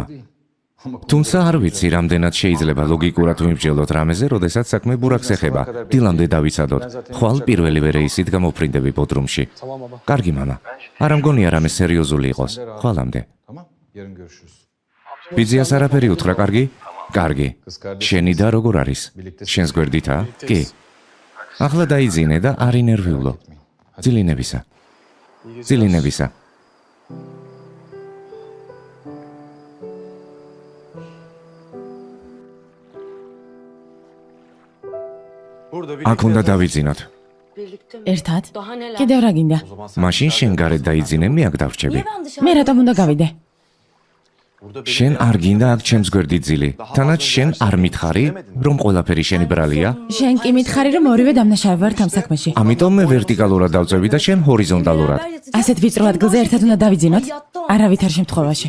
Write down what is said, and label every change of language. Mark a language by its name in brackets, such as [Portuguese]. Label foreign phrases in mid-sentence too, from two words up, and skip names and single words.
[Georgian] თუმცა არ ვიცი, რამდენად შეიძლება ლოგიკურად ვიმსჯელოთ რამეზე, როდესაც საქმე ბურაკს ეხება. დილამდე დავიცადოთ. ხვალ პირველივე რეისით გამოფრინდები ბოდრუმში. კარგი მამა. არ მგონია რამე სერიოზული იყოს. ხვალამდე. [Turkish] Tamam. Yarın görüşürüz. [Georgian] ბიძიას არაფერი უთხრა, კარგი? კარგი. შენი და როგორ არის? შენს გვერდითა? კი. ახლა დაიძინე და არ ინერვიულო. ძილინებისა. ძილინებისა. აქ უნდა დავიძინოთ. ერთად? [Turkish] Daha neler? [Georgian] კიდევ რა გინდა? მაშინ შენ გარეთ დაიძინე, მე აქ დავრჩები. [Turkish] Ben dışarı [Georgian] მე რატომ უნდა გავიდე? შენ არ გინდა აქ ჩემს გვერდით ძილი. თანაც შენ არ მითხარი, რომ ყველაფერი შენი ბრალია? შენ კი მითხარი რომ ორივე დამნაშავე ვართ ამ საქმეში. ამიტომ მე ვერტიკალურად დავწევი და შენ ჰორიზონტალურად. ასეთ ვიწრო ადგილზე ერთად უნდა დავიძინოთ? არავითარ შემთხვევაში.